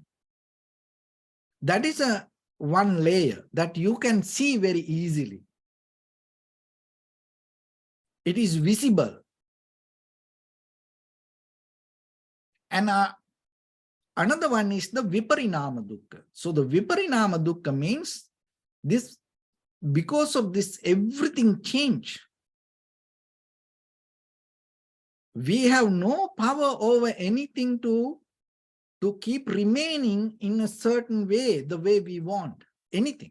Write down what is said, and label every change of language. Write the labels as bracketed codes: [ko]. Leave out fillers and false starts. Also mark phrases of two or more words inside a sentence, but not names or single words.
[en] That is one layer that you can see very easily. It is visible. And another one is the [pi] viparinama dukkha. [en] So the [pi] viparinama dukkha [en] means this, because of this everything change. We have no power over anything to keep remaining in a certain way, the way we want, anything.